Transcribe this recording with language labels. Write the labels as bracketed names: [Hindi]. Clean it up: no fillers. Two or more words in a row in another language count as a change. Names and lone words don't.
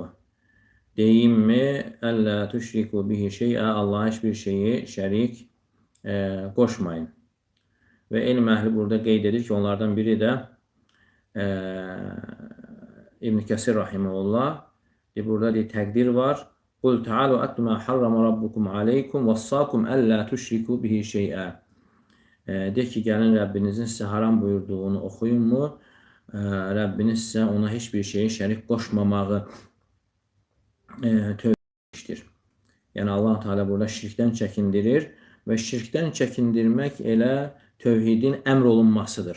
[Arabic] Deyimmi? ألا تشركوا به شيئا. [Azerbaijani] Allah'a hiçbir şeyi şərik qoşmayın. Və elm əhli burada qeyd edir ki, onlardan biri də İbn Kəsir rahimehullah burada bir təqdir var. [Arabic] قل تعالوا أتل ما حرم ربكم عليكم وصاكم ألا تشركوا به شيئا. [Azerbaijani] De ki, gəlin Rəbbinizin sizə haram buyurduğunu oxuyunmu? Rəbbiniz sizə ona heç bir şeyi şərik qoşmamağı tövsiyə etmişdir. Yəni Allah Teala burada şirkdən çəkindirir və şirkdən çəkindirmək elə tövhidin əmr olunmasıdır.